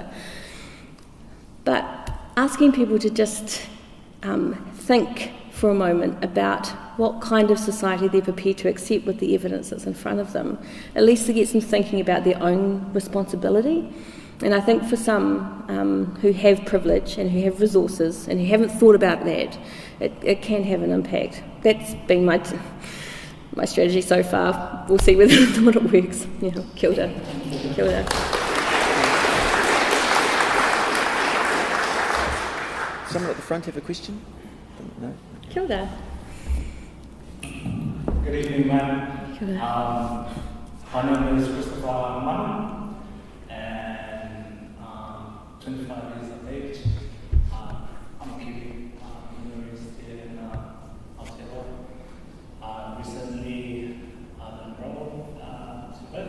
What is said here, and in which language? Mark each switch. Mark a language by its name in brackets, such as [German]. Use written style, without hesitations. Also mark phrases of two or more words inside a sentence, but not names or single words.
[English] But asking people to just think for a moment about what kind of society they're prepared to accept with the evidence that's in front of them, at least to get them thinking about their own responsibility. And I think for some who have privilege and who have resources and who haven't thought about that, it can have an impact. That's been my strategy so far. We'll see whether it works. Yeah, [Māori] kia ora. Kia ora. [English] Someone at the front have a question? No? [Māori] Kia ora. [English] Good evening, ma'am. [Māori] Kia ora. [English] My name is Christopher Manu, and 25 years of age. I'm a Kiwi, university in Aotearoa. Recently enrolled to vote.